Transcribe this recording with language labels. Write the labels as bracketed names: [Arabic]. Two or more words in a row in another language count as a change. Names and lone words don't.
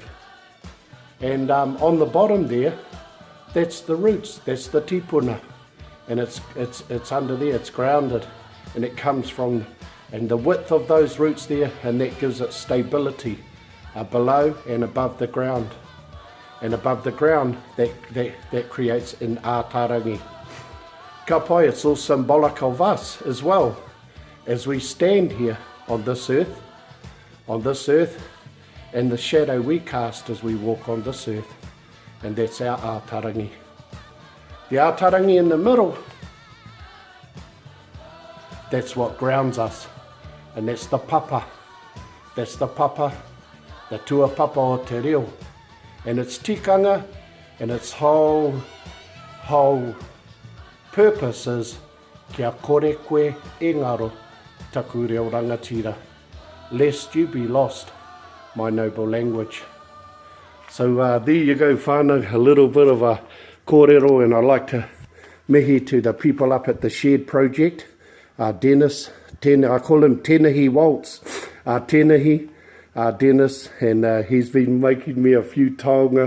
[English] And on the bottom there, that's the roots, that's the tipuna. And it's under there, it's grounded, and it comes from, and the width of those roots there, and that gives it stability below and above the ground. And above the ground, that creates an ātarangi. [Māori] Ka pai, [English] it's all symbolic of us as well, as we stand here on this earth, and the shadow we cast as we walk on this earth, and that's our ātarangi. The ātarangi in the middle, that's what grounds us, and that's the papa. That's the papa, the [Māori] tua papa o Te Reo. [English] And its tikanga and its whole purpose is [Māori] kia kore koe e ngaro taku reo rangatira, [English] lest you be lost, my noble language. So there you go, whānau, a little bit of a kōrero, and I'd like to mihi to the people up at the Shared Project. Dennis, I call him Tenahi Waltz, Dennis, and he's been making me a few taonga.